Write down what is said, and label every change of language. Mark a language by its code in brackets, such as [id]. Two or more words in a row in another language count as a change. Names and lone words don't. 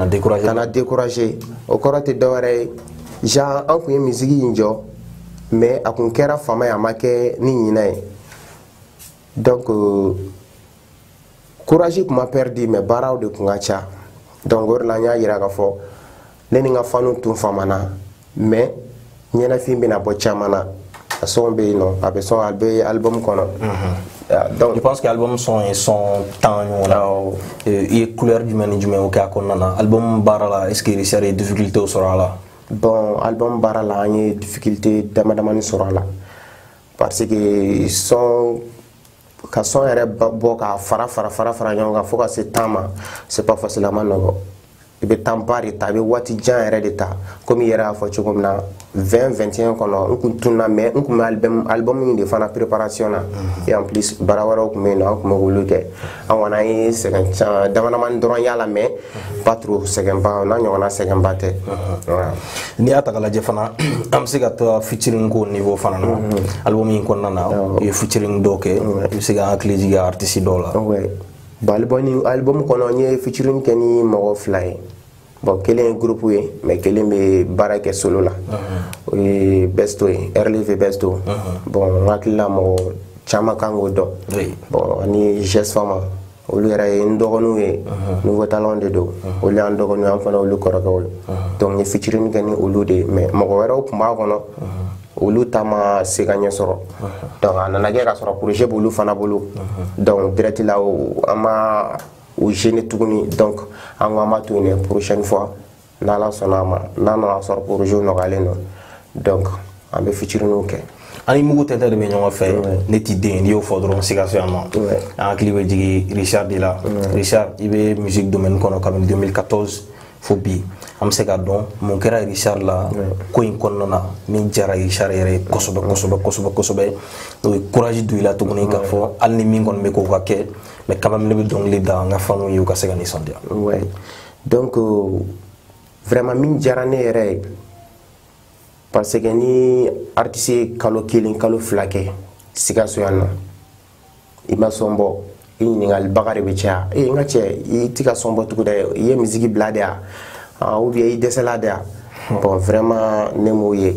[bm] décourager o kɔrɔ tɛ dɔwɛrɛ ye Jean an kun ye musique in jɔ mais a kun kɛra faama ye a ma kɛ ni ɲinan ye donc courage kun ma perdu mais baaraw de kun ka ca donc o de la n y'a yira k'a fɔ ne ni n ka fanu tun faamana mais ɲɛnafin bɛna bɔ caman na a son bɛ yen nɔ a bɛ sɔn a bɛ album kɔnɔ [fr] donc je pense que [bm] album son ye son 10 ɲɔgɔn na i ye couleur jumɛn ni jumɛn o kɛ a kɔnɔna na album baara la [fr] est ce que [bm] Richard ye difficulté sɔrɔ a la bon album baara la an ye difficulté damadamani sɔrɔ a la [fr] parce que [bm] son ka son yɛrɛ bɔ k'a fara ɲɔgɔn kan fo ka se temps ma [fr] c'est pas facile [bm] a ma nɔgɔ i bɛ temps ba de ta i bɛ waati jan yɛrɛ de ta comme i yɛrɛ y'a fɔ cogo min na 2021 kɔnɔ n kun tunna mais n kun bɛ album in de fana préparation na [fr] et en plus [bm] baara wɛrɛw kun bɛ yen nɔ an kun bɛ k'olu kɛ an kɔni an ye sɛgɛn caman damadamani dɔrɔn y'a la [fr] mais pas trop [bm] sɛgɛnba n'a ɲɔgɔnna sɛgɛnba tɛ n'i y'a ta k'a lajɛ fana an bɛ se ka taa featuring ko niveau fana na album in kɔnɔna na i ye featuring dɔw kɛ i bɛ se ka hakili jigin artiste dɔw la. Bon album kɔnɔ n ye featuring kɛ ni mɔgɔ 2 ye bon kelen ye groupe ye mais kelen bɛ baara kɛ solo la o ye Besto ye RLV Besto bon n hakili la mɔgɔ caman kan k'o dɔn bon ani Jess Fama olu yɛrɛ ye n dɔgɔninw ye [fr] nouveau talent [bm] de don olu y'an dɔgɔninw an fana olu kɔrɔkɛw ye donc n ye featuring kɛ ni olu de ye mais mɔgɔ wɛrɛw tun b'a kɔnɔ olu ta ma se ka ɲɛ sɔrɔ donc a nana kɛ ka sɔrɔ projet b'olu fana bolo donc direct la an ma o gêner tuguni donc an ko an b'a to yen [fr] prochaine fois [bm] n'Ala sɔnna a ma n'a nana sɔrɔ projet nɔgɔyalen don donc an bɛ featuring kɛ. Ani mugu tɛtɛ de bɛ ɲɔgɔn fɛ ne t'i den n'i y'o fɔ dɔrɔn Sikaso yan nɔ an hakili bɛ jigin Richard de la Richard i bɛ musique domaine kɔnɔ kabini 2014 fo bi an bɛ se k'a dɔn mun kɛra Richard la ko in kɔnɔna na min diyara Richard yɛrɛ ye kosɛbɛ o ye courage don i la tuguni k'a fɔ hali ni min kɔni bɛ k'o ka kɛ [fr] mais quand même [bm] ne bɛ dɔnkili da an ka fanw ye u ka se ka nisɔndiya. Donc vraiment min diyara ne yɛrɛ ye [fr] parce que [bm] ni artiste ye kalo 1 kalo 2 kɛ Sikaso yan nɔ i ma sɔn bɔ i ɲininkalibaga de bɛ caya n ka cɛ i tɛ ka sɔn bɔ tugun dɛ i ye musique bila de yan [fr] ou bien [bm] i dɛsɛla de yan bon vraiment ne m'o